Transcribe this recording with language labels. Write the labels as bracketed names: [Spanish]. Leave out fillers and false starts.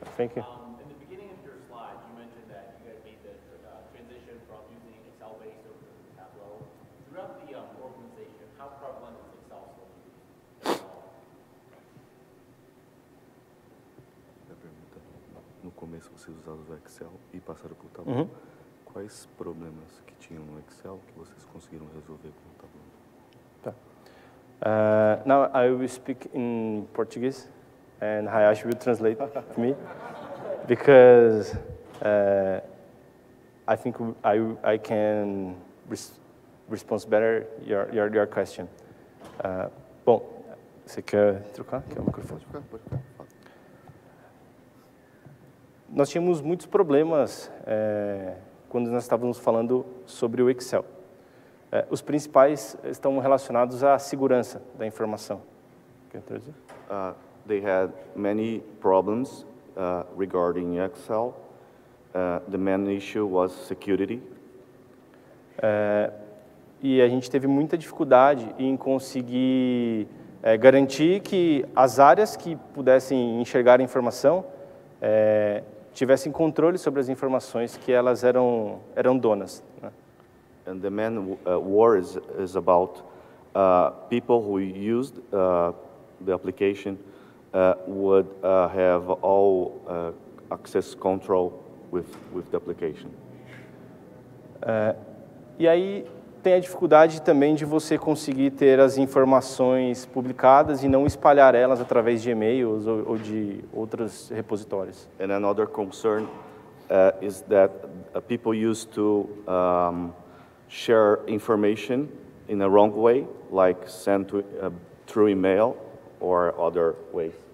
[English] Thank you. In the beginning of your slides, you mentioned that you guys made the transition from using Excel-based over to Tableau. Throughout the organization, how prevalent is Excel still used? [Portuguese] No começo vocês usavam o Excel e passaram para o Tableau. Quais problemas que tinham no Excel que vocês conseguiram resolver com o Tableau? [English] Now I will speak in Portuguese, and Hayashi will translate for me, because I think I can respond better your question. [Portuguese] Bom, você quer trocar? Quer o microfone? Pode ficar. Nós tínhamos muitos problemas quando nós estávamos falando sobre o Excel. Os principais estão relacionados à segurança da informação. Quer traduzir? [English] They had many problems regarding Excel. The main issue was security. [Portuguese] E a gente teve muita dificuldade em conseguir garantir que as áreas que pudessem enxergar a informação tivessem controle sobre as informações que elas eram donas, né? [English] And the main war is about people who used the application would have all access control with the application. [Portuguese] E aí tem a dificuldade também de você conseguir ter as informações publicadas e não espalhar elas através de e-mails ou de outros repositórios. [English] And another concern is that people used to share information in a wrong way, like send through email or other ways.